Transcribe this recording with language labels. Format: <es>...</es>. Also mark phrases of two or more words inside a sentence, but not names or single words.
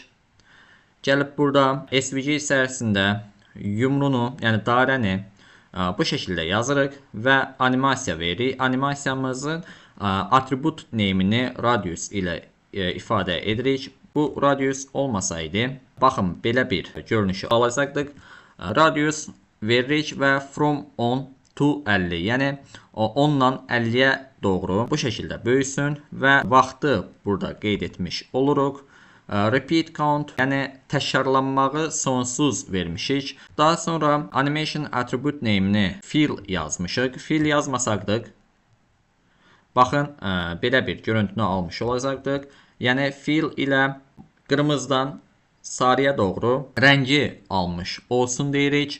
<az>Gəlib burada SVG içərisində yumrunu, yəni dairəni bu şəkildə yazırıq və animasiya veririk. Animasiyamızın atribut name'ini radius ilə ifadə edirik. Bu radius olmasaydı, baxın belə bir görünüşü alacaqdıq. Radius veririk və</az> <en>from 10 to 50,</en> <az>yəni 10-dan 50-yə doğru bu şəkildə böyüsün və vaxtı burada qeyd etmiş oluruq.</az> <en>Repeat count,</en> <az>yəni təkrarlanmağı sonsuz vermişik. Daha sonra</az> <en>animation attribute name'ini</en> <az>fill yazmışıq. Fill yazmasaqdıq, baxın belə bir görüntünü almış olacaqdıq. Yəni fill ilə qırmızıdan sarıya doğru rəngi almış olsun deyirik.</az>